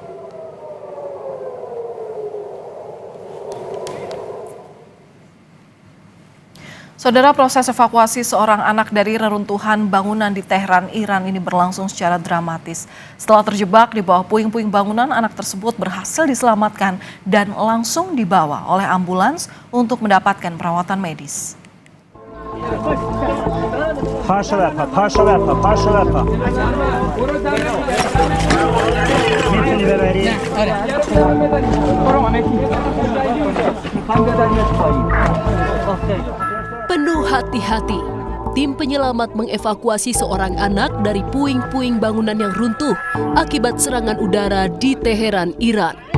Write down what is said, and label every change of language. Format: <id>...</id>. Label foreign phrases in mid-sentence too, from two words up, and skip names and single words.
<id>Saudara, proses evakuasi seorang anak dari reruntuhan bangunan di Tehran, Iran ini berlangsung secara dramatis. Setelah terjebak di bawah puing-puing bangunan, anak tersebut berhasil diselamatkan dan langsung dibawa oleh ambulans untuk mendapatkan perawatan medis.</id> <fa>پاشو برپا پاشو برپا پاشو برپا میتونی ببری؟</fa> <id>Penuh hati-hati, tim penyelamat mengevakuasi seorang anak dari puing-puing bangunan yang runtuh akibat serangan udara di Teheran, Iran.</id>